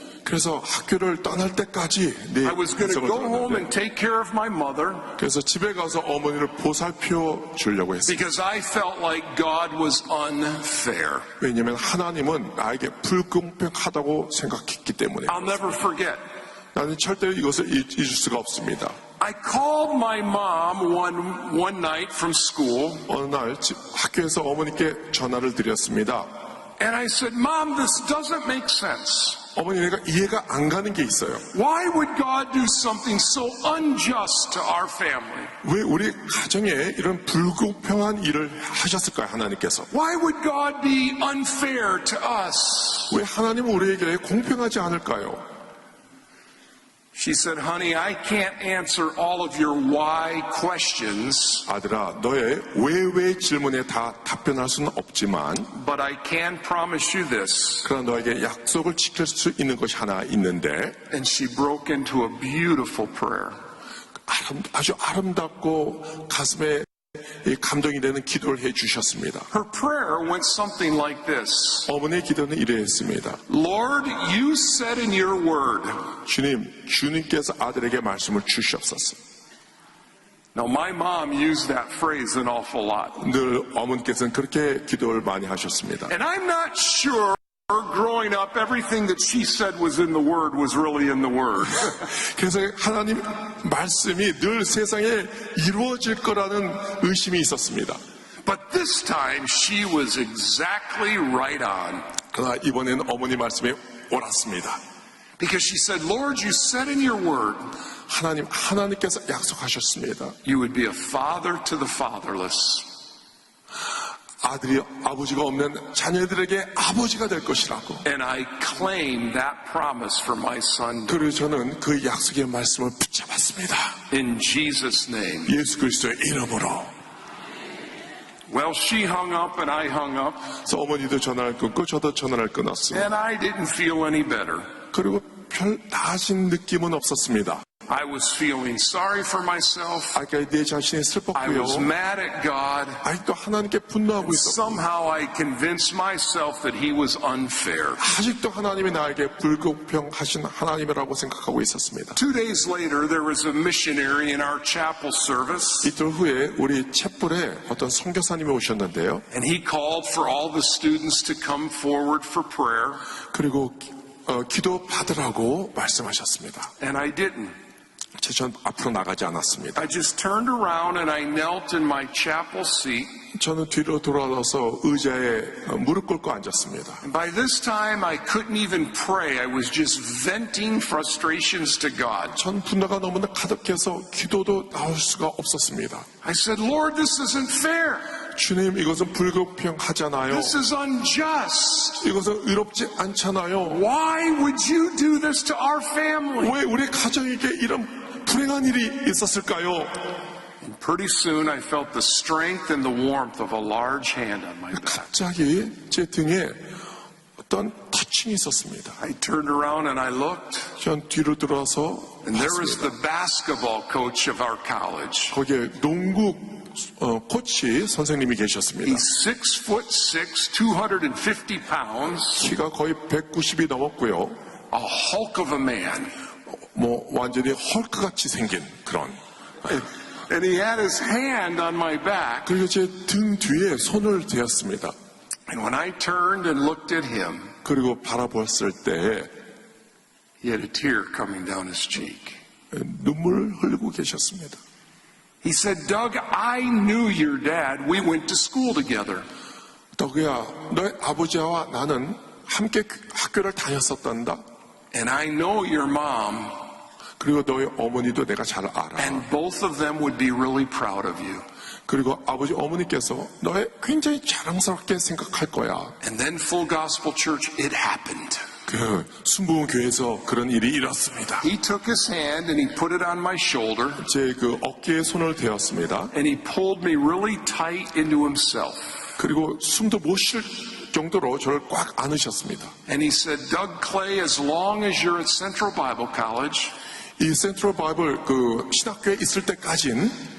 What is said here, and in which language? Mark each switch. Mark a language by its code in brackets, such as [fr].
[ko] 그래서 학교를 떠날 때까지 내 [en] I was going to [ko] 인생을 [en] go home [ko] 들었는데 [en] and take care of my mother [ko] 그래서 집에 가서 어머니를 보살펴 주려고 했어요. [en] because I felt like God was unfair. [ko] 왜냐하면 하나님은 나에게 불공평하다고 생각했기 때문에 [en] I'll never forget. [ko] 나는 절대로 이것을 잊을 수가 없습니다. [en] I called my mom one night from school [ko] 어느 날 학교에서 어머니께 전화를 드렸습니다. [en] and I said, Mom, this doesn't make sense. [ko] 어머니 내가 이해가 안 가는 게 있어요. [en] Why would God do something so unjust to our family? [ko] 왜 우리 가정에 이런 불공평한 일을 하셨을까요, 하나님께서? [en] Why would God be unfair to us? [ko] 왜 하나님은 우리에게 공평하지 않을까요? [en] She said, honey, I can't answer all of your why questions, [ko] 아들아, 너의 왜 질문에 다 답변할 수는 없지만 [en] but I can promise you this. [ko] 그러나 너에게 약속을 지킬 수 있는 것이 하나 있는데 [en] And she broke into a beautiful prayer. [ko] 아주 아름답고 가슴에 감동이 되는 기도를 해 주셨습니다. [en] Her prayer went something like this. [ko] 어머니의 기도는 이러했습니다. [en] Lord, you said in your word. [ko] 주님께서 아들에게 말씀을 주시옵소서. [en] Now, my mom used that phrase an awful lot. [ko] 늘 어머니께서는 그렇게 기도를 많이 하셨습니다. [en] And I'm not sure growing up everything that she said was in the word was really in the word. [ko] 그래서 하나님 말씀이 늘 세상에 이루어질 거라는 의심이 있었습니다. [en] But this time she was exactly right on. [ko] 그러나 이번에는 어머니 말씀에 옳았습니다. [en] Because she said, Lord, you said in your word [ko] 하나님께서 약속하셨습니다. [en] you would be a father to the fatherless. [ko] 아버지가 없는 자녀들에게 아버지가 될 것이라고. [en] And I claim that promise for my son [ko] 그리고 저는 그 약속의 말씀을 붙잡았습니다. [en] in Jesus' name. [ko] 예수 그리스도의 이름으로. [en] Well, she hung up and I hung up, [ko] 그래서 어머니도 전화를 끊고 저도 전화를 끊었습니다. [en] and I didn't feel any better. [ko] 그리고 별 나아진 느낌은 없었습니다. [en] I was feeling sorry for myself. [ko] 아까 내 자신이 [en] I [ko] 슬펐고요. [en] was mad at God. [ko] 아직도 하나님께 분노하고 있었고 [en] Somehow I convinced myself that he was unfair. [ko] 아직도 하나님이 나에게 불공평하신 하나님이라고 생각하고 있었습니다. [en] 2 days later, there was a missionary in our chapel service, [ko] 이틀 후에 우리 챗불에 어떤 선교사님이 오셨는데요. [en] and he called for all the students to come forward for prayer, [ko] 그리고 기도 받으라고 말씀하셨습니다. [en] and I didn't. [ko] 전 앞으로 나가지 않았습니다. [en] I just turned around and I knelt in my chapel seat. [ko] 저는 뒤로 돌아와서 의자에 무릎 꿇고 앉았습니다. [en] And by this time, I couldn't even pray. I was just venting frustrations to God. [ko] 전 분노가 너무나 가득해서 기도도 나올 수가 없었습니다. [en] I said, Lord, this isn't fair. [ko] 주님, 이것은 불공평하잖아요. [en] This is unjust. [ko] 이것은 의롭지 않잖아요. [en] Why would you do this to our family? [ko] 왜 우리 가정에게 이런 불행한 일이 있었을까요? [en] And pretty soon I felt the strength and the warmth of a large hand on my back. [ko] 갑자기 제 등에 어떤 터칭이 있었습니다. [en] I turned around and I looked, [ko] 전 뒤로 돌아서 [en] and there was [ko] 봤습니다. [en] the basketball coach of our college. [ko] 거기에 농구 코치 선생님이 계셨습니다. [en] He's 6'6", 250 pounds, [ko] 키가 거의 190이 넘었고요. [en] a hulk of a man. [ko] 완전히 헐크같이 생긴 그런. [en] And he had his hand on my back. [ko] 그리고 제 등 뒤에 손을 대었습니다. [en] And when I turned and looked at him, [ko] 그리고 바라보았을 때 [en] he had a tear coming down his cheek. [ko] 눈물을 흘리고 계셨습니다. [en] He said, Doug, I knew your dad. We went to school together. [ko] 덕우야, 너의 아버지와 나는 함께 학교를 다녔었단다. [en] And I know your mom. [ko] 그리고 너의 어머니도 내가 잘 알아. [en] And both of them would be really proud of you. [ko] 그리고 아버지 어머니께서 너의 굉장히 자랑스럽게 생각할 거야. [en] And then Full Gospel Church, it happened. [ko] 그 순복음 교회에서 그런 일이 일었습니다. [en] He took his hand and he put it on my shoulder. [ko] 제 그 어깨에 손을 대었습니다. [en] And he pulled me really tight into himself. [ko] 그리고 숨도 못 쉴 정도로 저를 꽉 안으셨습니다. [en] And he said, Doug Clay, as long as you're at Central Bible College, [ko] 이 센트럴 바이블 그 신학교에 있을 때까진